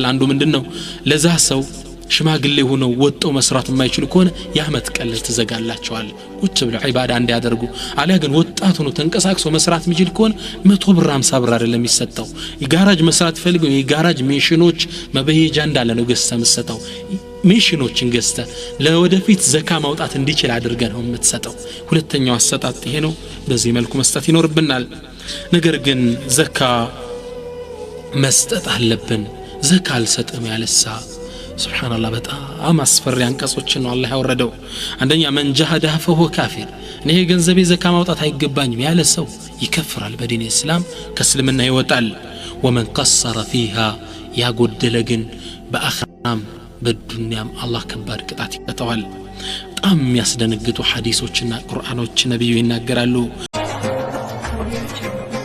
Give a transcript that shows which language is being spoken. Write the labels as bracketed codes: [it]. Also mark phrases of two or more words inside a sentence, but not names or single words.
[am] አንዱ ምንድነው ለዛ ሰው ሽማግሌ ሆነው ወጣው መስራት የማይችሉ ከሆነ ያመት ቀለል ተዘጋላቸዋል ቁጭ ብለው ኢባዳ እንዲያደርጉ አሊያ ግን ወጣት ሆኖ ተንቀሳቅሶ መስራት የሚችል ከሆነ 100 ብር 50 ብር አይደለም የሚሰጠው የጋራጅ መስራት ፈልገው የጋራጅ ሜሽኖች መበየጃ እንዳለ ነው ገዝተ መስጠው ሜሽኖችን ገዝተ ለወደፊት ዘካ ማውጣት እንዲችል አድርገን ነው የምትሰጠው ሁለተኛው አሰጣጥ ይሄ ነው በዚህ መልኩ መስጠት ይኖርብናል ነገር ግን ዘካ መስጠት አለብን ዘካ አልሰጥም ያለሳ ሱብሃንአላህ በጣም አስፈሪ አንቀጾችን ነው አላህ ያወረደው አንደኛ [ar] من جحده فهو كافر [am] እኔ ገንዘቤ ዘካ ማውጣት አይገባኝም ያለ ሰው ይከፍራል በዲን እስላም ከእስልምና ይወጣል [ar] ومن قصر فيها [am] ያጎደለ ግን በአኺራም በዱንያም አላህ ከባድ ቅጣት ይቀጣዋል በጣም የሚያስደነግጡ ሐዲሶችና ቁርአኖች ነብዩ ይናገራሉ